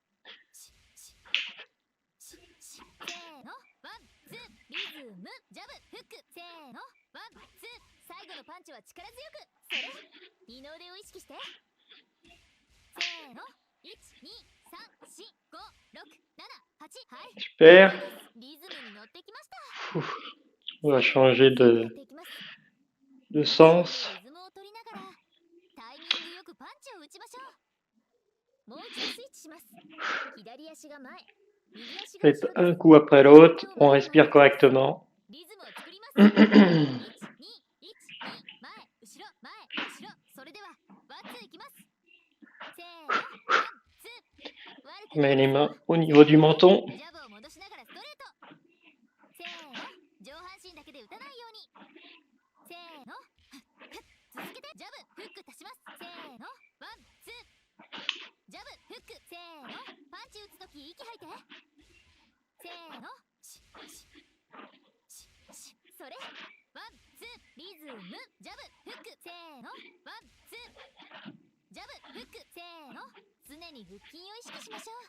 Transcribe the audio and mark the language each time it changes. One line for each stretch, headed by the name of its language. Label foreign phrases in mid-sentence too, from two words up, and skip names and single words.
Japanese: せーの、ワン、ツー、リズム、ジャブ、フック、せーの、ワン、ツー、最後のパンチは力強く、それ、二の腕を意識して。せーの、1、2、3、4、5、6、7、8、はい、 Super. リズムに乗ってきました。
French: Ouf. On va changer
Japanese: やっていきます。
French: de
Japanese: 全身
French: sens.
Japanese: でリズムを取りながらタイミングよくパンチを打ちましょう。もう一度スイッチします。左足が前、右足が後
French: Faites
Japanese: ろで
French: un
Japanese: す。
French: coup après l'autre. On respire correctement.
Japanese: リズムを作ります。1、2、1、2、前、後ろ、前、後ろ。それではワンツーいきます。せーの、ワン、ツー、悪くな
French: Mettez
Japanese: い
French: les
Japanese: ですよ。
French: mains au niveau du menton.
Japanese: ジャブを戻しながらストレート。せーの、上半身だけで打たないように。せーの、続けて、ジャブ、フック足します。せーの、ワン、ツー、ジャブ、フック、せーの、パンチ打つとき息吐いて。せーの、それ、ワン、ツー、リズム、ジャブ、フック、せーの、ワン、ツー、ジャブ、フック、せーの、常に腹筋を意識しましょう。